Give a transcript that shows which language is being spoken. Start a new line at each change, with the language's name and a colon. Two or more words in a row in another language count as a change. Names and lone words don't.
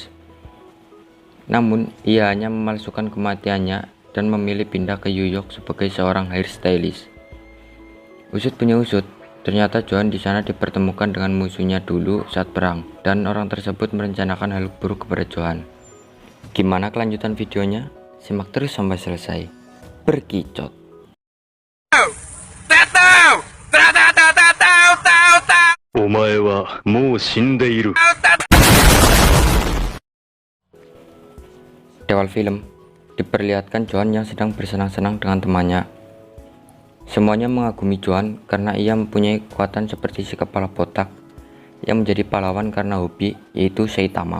Indonesian: Namun, ia hanya memalsukan kematiannya dan memilih pindah ke New York sebagai seorang hairstylist. Usut punya usut, ternyata Johan di sana dipertemukan dengan musuhnya dulu saat perang, dan orang tersebut merencanakan hal buruk kepada Johan. Gimana kelanjutan videonya? Simak terus sampai selesai. Berkicot.
Japanese: お前はもう死んでいる。
Indonesian: Di awal film, diperlihatkan Johan yang sedang bersenang-senang dengan temannya. Semuanya mengagumi Johan karena ia mempunyai kekuatan seperti si kepala botak yang menjadi pahlawan karena hobi, yaitu Saitama.